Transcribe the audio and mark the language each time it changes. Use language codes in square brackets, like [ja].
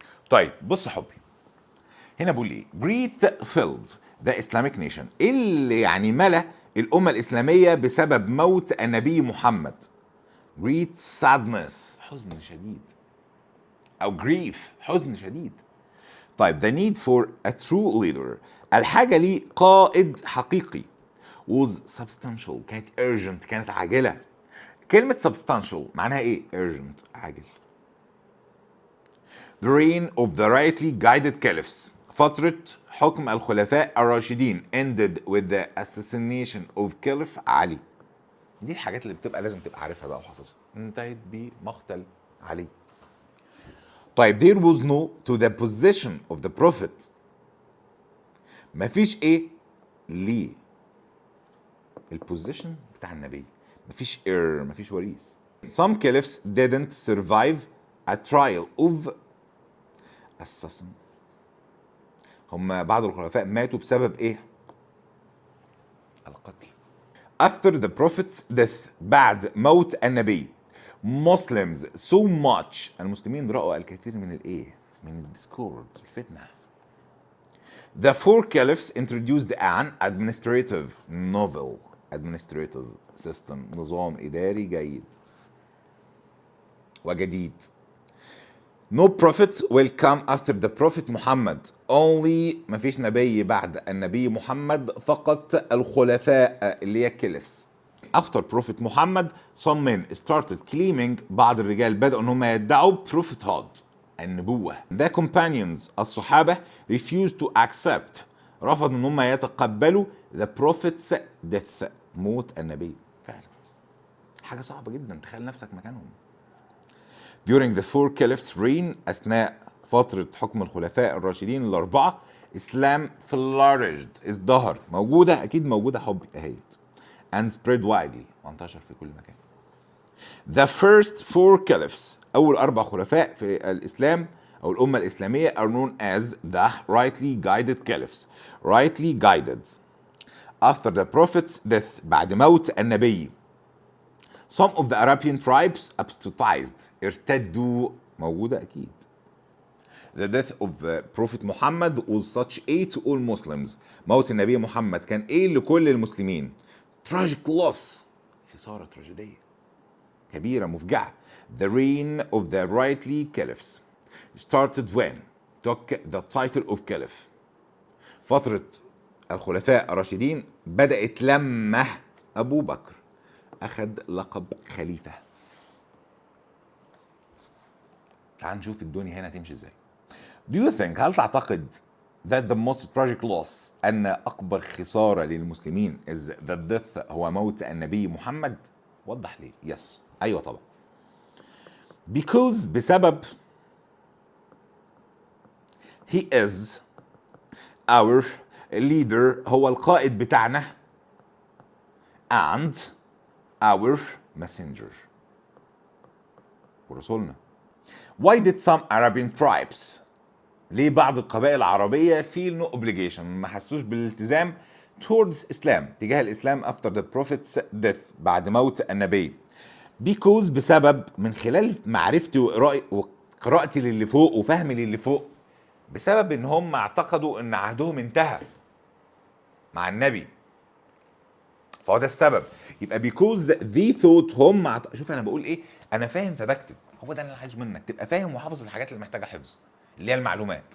[ar] طيب بص يا حبي هنا بقول ايه [en] great filled the Islamic nation [ar] اللي يعني ملا الامه الاسلاميه بسبب موت النبي محمد. [en] great sadness [ar] حزن شديد او grief حزن شديد. [en] طيب the need for a true leader [ar] الحاجه ليه قائد حقيقي [en] was substantial كانت urgent [ar] كانت عاجله. كلمه substantial معناها ايه؟ urgent عاجل. [en] the reign of the rightly guided caliphs [ar] فترة حكم الخلفاء الراشدين [en] ended with the assassination of Caliph علي. [ar] دي الحاجات اللي بتبقى لازم تبقى عارفها بقى وحافظها. انتهت بمقتل علي. [en] طيب there was no to the position of the prophet [ar] مفيش ايه ليه البوزيشن بتاع النبي [en] مفيش heir [ar] مفيش وريث. [en] some caliphs didn't survive a trial of assassin [ar] هم بعض الخلفاء ماتوا بسبب ايه؟ القتل. [en] after the prophet's death [ar] بعد موت النبي [en] Muslims so much [ar] المسلمين رأوا الكثير من الايه؟ من الديسكورد الفتنة. [en] The four caliphs introduced an administrative novel administrative system، [ar] نظام إداري جيد وجديد. [en] No prophet will come after the prophet Muhammad. [ar] Only مفيش نبي بعد النبي محمد، فقط الخلفاء اللي هي caliphs. [en] After prophet Muhammad some men started claiming، [ar] بعض الرجال بدأوا ان هم يدعوا [en] prophethood، [ar] النبوة. [en] The companions [ar] الصحابة [en] refused to accept، [ar] رفضوا ان هم يتقبلوا [en] the prophet's death، [ar] موت النبي. فعلا حاجة صعبة جدا، تخيل نفسك مكانهم. [en] During the four caliphs reign، [ar] أثناء فترة حكم الخلفاء الراشدين الأربعة، [en] Islam flourished، [ar] ازدهر، موجودة أكيد موجودة حبي أهيت، [en] and spread widely، [ar] وانتشر في كل مكان. [en] The first four caliphs، [ar] أول أربع خلفاء في الإسلام أو الأمة الإسلامية [en] are known as the rightly guided caliphs. rightly guided. After the prophet's death، [ar] بعد موت النبي، [en] some of the Arabian tribes apostatized، [ar] ارتدوا، موجودة أكيد. [en] The death of the Prophet Muhammad was such a to all Muslims، [ar] موت النبي محمد كان إيه لكل المسلمين. tragic loss، خسارة تراجيدية كبيرة مفجعة. [en] The reign of the rightly caliphs started when took the title of caliph. [ar] فترة الخلفاء الراشدين بدأت لما أبو بكر أخذ لقب خليفة. تعال نشوف الدنيا هنا تمشي ازاي. [en] Do you think، [ar] هل تعتقد [en] that the most tragic loss، [ar] أن أكبر خسارة للمسلمين [en] is the death، [ar] هو موت النبي محمد؟ وضح ليه. yes، أيوة طبعا. [en] because، بسبب he is our leader، [ar] هو القائد بتاعنا، [en] and our messenger، [ar] ورسولنا. [en] why did some Arabian tribes، [ar] ليه بعض القبائل العربية [en] feel no obligation، [ar] ما حسوش بالالتزام [en] towards Islam، [ar] تجاه الإسلام [en] after the prophet's death، [ar] بعد موت النبي. because، بسبب، من خلال معرفتي وقراءتي للي فوق وفهمي للي فوق، بسبب ان هم اعتقدوا ان عهدهم انتهى مع النبي، فهو ده السبب. يبقى [en] because they thought، [ar] هم شوف انا بقول ايه، انا فاهم فبكتب، هو ده اللي انا عايزه منك، تبقى فاهم وحافظ الحاجات اللي محتاجه حفظ، اللي هي المعلومات.